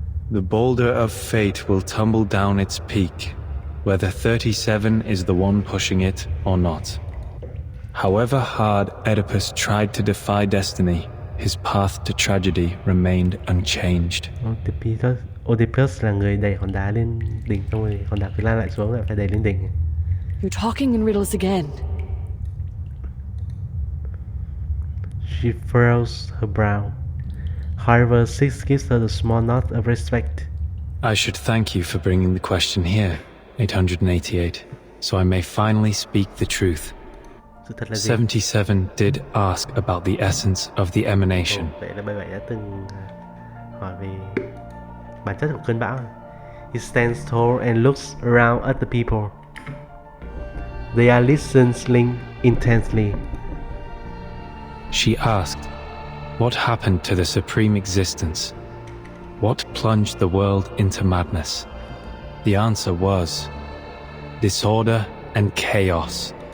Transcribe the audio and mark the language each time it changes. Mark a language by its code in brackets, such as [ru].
[en] The boulder of fate will tumble down its peak, whether 37 is the one pushing it or not. However hard Oedipus tried to defy destiny, his path to tragedy remained unchanged. [vi] Oedipus là người đẩy hòn đá lên đỉnh, xong rồi hòn đá cứ lan lại xuống, lại phải đẩy lên đỉnh. [en] You're talking in riddles again. She furrows her brow. However, 6 gives her a small nod of respect. I should thank you for bringing the question here, 888, so I may finally speak the truth. 77 did ask about the essence of the emanation. [vi] Vậy là 77 đã từng hỏi về bản chất của cơn bão. [en] He stands tall and looks around at the people. They are listening intensely. She asked, what happened to the supreme existence? What plunged the world into madness? The answer was disorder and chaos.